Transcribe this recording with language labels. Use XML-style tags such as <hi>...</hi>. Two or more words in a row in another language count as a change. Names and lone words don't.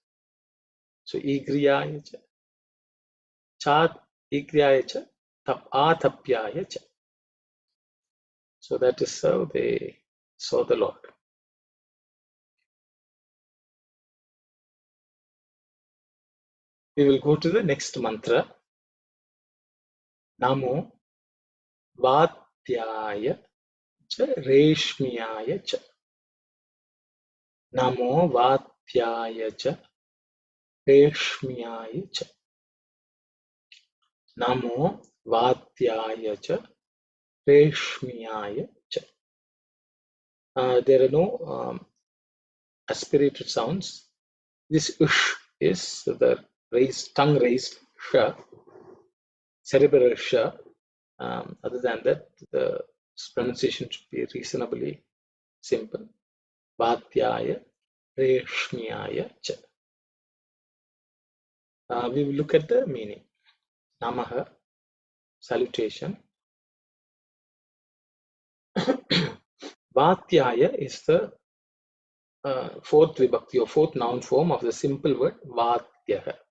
<sa>So Igriyaya cha, Chat Igriyaya cha, Atapyaya cha.</sa> <en>So that is how they saw the Lord. We will go to the next mantra.</en> <sa>Namo Vatyaya cha Reshmiyaya cha. Namo Vatyaya cha Reshmiyaya cha. Namo Vatyaya cha Reshmiyaya cha.</sa> <en>There are no aspirated sounds. This ush is the tongue raised sha, cerebral sha. Other than that, the pronunciation should be reasonably simple.</en> <sa>Vatyaya Reshmiyaya cha.</sa> <en>We will look at the meaning. Namaha, salutation. Vatyaya is the fourth vibhakti or fourth noun form of the simple word Vatyaha.</en>